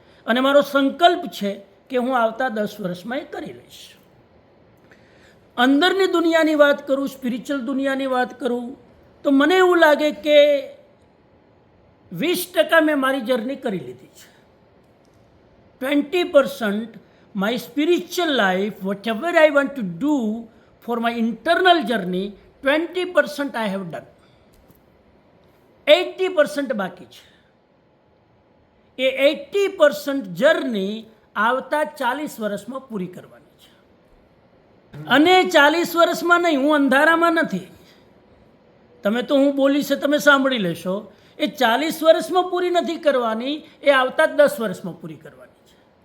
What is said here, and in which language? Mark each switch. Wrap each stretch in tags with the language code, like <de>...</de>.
<gu>અને મારો સંકલ્પ છે કે હું આવતા 10 વર્ષમાં એ કરી લઈશ. અંદરની દુનિયાની વાત કરું, સ્પિરિચ્યુઅલ દુનિયાની વાત કરું, તો મને એવું લાગે કે 20% મેં મારી જર્ની કરી લીધી છે.</gu> <en>20% my spiritual life, whatever I want to do for my internal journey, 20% I have done.</en> <gu>80% બાકી છે. એ 80% જર્ની આવતા 40 વર્ષમાં પૂરી કરવાની છે. અને 40 વર્ષમાં નહીં, હું અંધારામાં નથી. તમે તો હું બોલીશ તમે સાંભળી લેશો. એ 40 વર્ષમાં પૂરી નથી કરવાની, એ આવતા 10 વર્ષમાં પૂરી કરવાની છે.</gu>